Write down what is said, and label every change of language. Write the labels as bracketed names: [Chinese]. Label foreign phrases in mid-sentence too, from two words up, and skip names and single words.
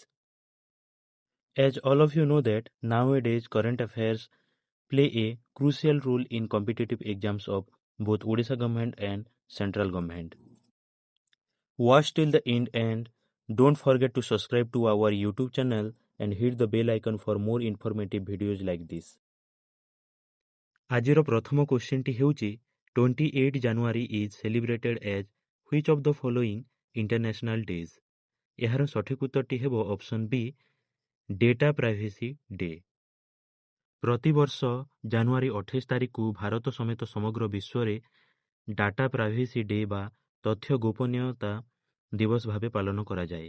[English] As all of you know that nowadays current affairs play a crucial role in competitive exams of both Odisha government and central government. Watch till the end and don't forget to subscribe to our YouTube channel and hit the bell icon for more informative videos like this. [Odia] ଆଜିର ପ୍ରଥମ କ୍ୱେଶ୍ଚିନ୍ଟି ହେଉଛି [English] 28 January is celebrated as which of the following international days. [Odia] ଏହାର ସଠିକ୍ ଉତ୍ତରଟି ହେବ [English] option B data privacy day. [Odia] ପ୍ରତିବର୍ଷ ଜାନୁଆରୀ 28 ତାରିଖକୁ ଭାରତ ସମେତ ସମଗ୍ର ବିଶ୍ୱରେ [English] data privacy day [Odia] ବା ତଥ୍ୟ ଗୋପନୀୟତା ଦିବସ ଭାବେ ପାଳନ କରାଯାଏ।